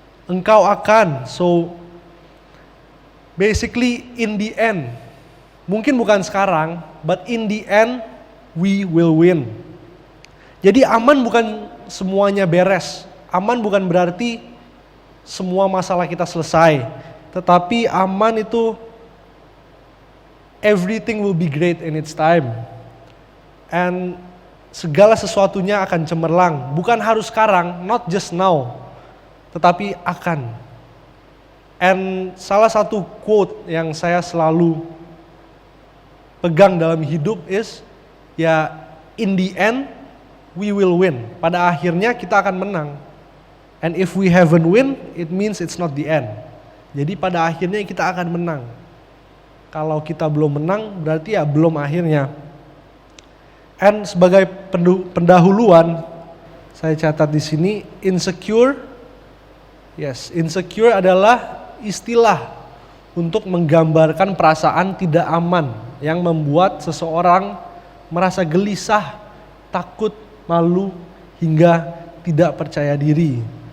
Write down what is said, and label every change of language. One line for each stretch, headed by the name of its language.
Indonesian: Engkau akan,
English: so basically in the end,
Indonesian: mungkin bukan sekarang,
English: but in the end we will win.
Indonesian: Jadi aman bukan semuanya beres. Aman bukan berarti semua masalah kita selesai. Tetapi aman itu
English: everything will be great in its time. And
Indonesian: segala sesuatunya akan cemerlang. Bukan harus sekarang,
English: not just now.
Indonesian: Tetapi akan. And salah satu quote yang saya selalu pegang dalam hidup
English: is,
Indonesian: ya
English: in the end we will win.
Indonesian: Pada akhirnya kita akan menang.
English: And if we haven't win, it means it's not the end.
Indonesian: Jadi pada akhirnya kita akan menang. Kalau kita belum menang, berarti ya belum akhirnya. And sebagai pendahuluan, saya catat di sini insecure.
English: Yes,
Indonesian: insecure adalah istilah untuk menggambarkan perasaan tidak aman yang membuat seseorang merasa gelisah, takut, malu, hingga tidak percaya diri.